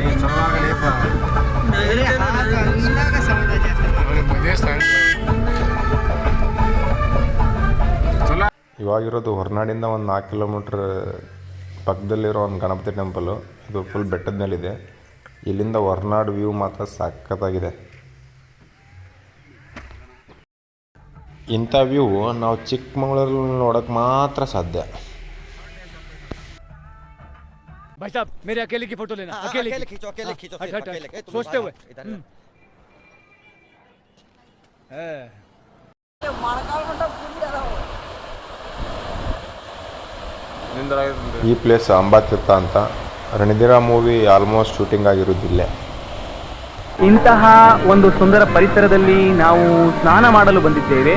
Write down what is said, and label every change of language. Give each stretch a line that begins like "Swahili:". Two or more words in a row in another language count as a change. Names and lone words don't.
Kannada: ಇವಾಗಿರೋದು ಹೊರನಾಡಿಂದ ಒಂದು 4 ಕಿಲೋಮೀಟ್ರ್ ಪಕ್ಕದಲ್ಲಿರೋ ಒಂದು ಗಣಪತಿ ಟೆಂಪಲು. ಇದು ಫುಲ್ ಬೆಟ್ಟದ ಮೇಲಿದೆ. ಇಲ್ಲಿಂದ ಹೊರನಾಡು ವ್ಯೂ ಮಾತ್ರ ಸಖತ್ತಾಗಿದೆ. ಇಂಥ ವ್ಯೂ ನಾವು ಚಿಕ್ಕಮಗಳೂರಲ್ಲಿ ನೋಡೋಕೆ ಮಾತ್ರ ಸಾಧ್ಯ.
Hindi: भाई साहब मेरे अकेले की फोटो लेना. अकेले खींचो, अकेले खींचो, सोचते हुए.
Kannada: ಈ ಪ್ಲೇಸ್ ಅಂಬಾತೀರ್ಥ ಅಂತ. ರಣಧೀರ ಮೂವಿ ಆಲ್ಮೋಸ್ಟ್ ಶೂಟಿಂಗ್ ಆಗಿರೋದಿಲ್ಲ. ಇಂತಹ ಒಂದು ಸುಂದರ ಪರಿಸರದಲ್ಲಿ ನಾವು ಸ್ನಾನ ಮಾಡಲು ಬಂದಿದ್ದೇವೆ.